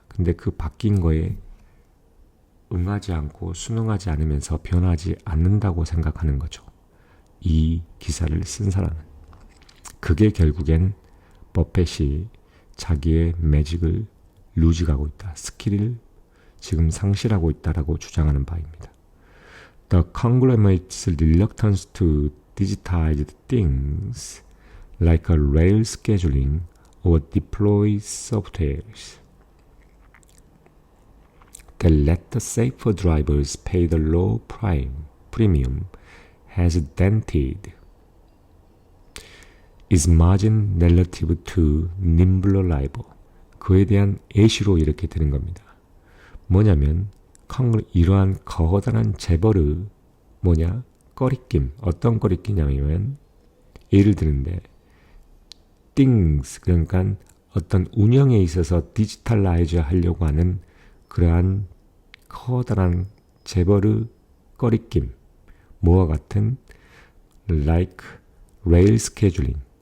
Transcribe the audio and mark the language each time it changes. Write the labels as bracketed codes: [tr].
[ko] 근데 그 바뀐 거에 응하지 않고 순응하지 않으면서 변하지 않는다고 생각하는 거죠. 이 기사를 쓴 사람은. 그게 결국엔 버펫이 자기의 매직을 루즈하고 있다, 스킬을 지금 상실하고 있다라고 주장하는 바입니다. [en] The conglomerate's reluctance to digitize things like a rail scheduling or deploy softwares that let the safer drivers pay the low premium has dented its margin relative to nimbler rival. [ko] 그에 대한 예시로 이렇게 되는 겁니다. 뭐냐면 이러한 거대한 재벌의 꺼리낌, 어떤 꺼리낌이냐면 예를 드는데 things, 그러니까 어떤 운영에 있어서 디지털라이즈 하려고 하는 그러한 커다란 재벌의 꺼리낌, 뭐와 같은 [en] like rail scheduling.